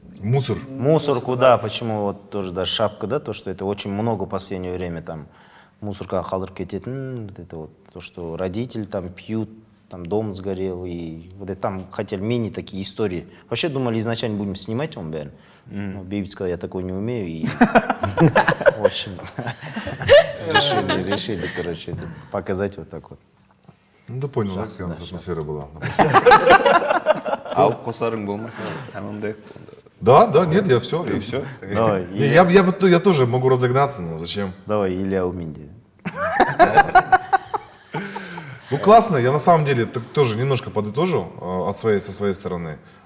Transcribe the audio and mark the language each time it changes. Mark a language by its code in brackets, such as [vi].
[ru] Мусорку, да, почему вот тоже, да, шапка, да, то, что это очень много в последнее время там мусорка [kk] қалдырып кететін, [ru] вот это вот, то, что родители там пьют, там дом сгорел, и вот это там хотели мини такие истории. Вообще думали изначально будем снимать он, бәрін. Но Бейбит сказал, я такой не умею, и в общем решили, короче, показать вот так вот. Ну, да понял, атмосфера была. [kk] Алып қосарың болмаса, анандай. [ru] Да, нет, я все. И все? Я тоже могу разогнаться, но зачем? Давай, Илья Уминди. Ну классно, я на самом деле тоже немножко подытожу со своей стороны.